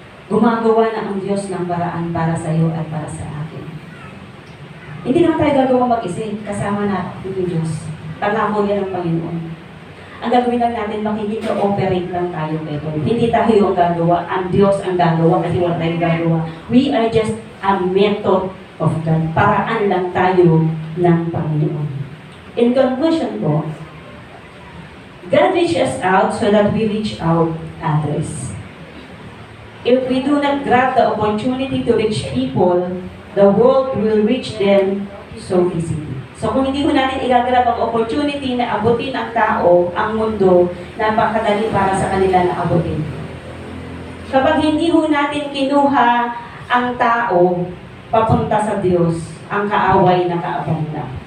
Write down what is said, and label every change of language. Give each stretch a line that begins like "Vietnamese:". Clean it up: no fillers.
Filipino: Gumagawa na ang Diyos ng paraan para sa iyo at para sa akin. Hindi naman tayo gagawa mag-isip, kasama natin yung Diyos. Pangako yan ng Panginoon. Ang gagawin lang natin, makikita-operate lang tayo kay Lord. Hindi tayo yung gagawa, ang Diyos ang gagawa kasi wala tayong gagawa.
English: We are just a method of God.
Filipino: Paraan lang tayo ng Panginoon.
English: In conclusion po, God reaches out so that we reach out others. If we do not grab the opportunity to reach people, the world will reach them so easily.
Filipino: So kung hindi mo natin igagrab ang opportunity na abutin ang tao, ang mundo, napakadali para sa kanila na abutin. Kapag hindi ho natin kinuha ang tao papunta sa Diyos, ang kaaway na kaabang na.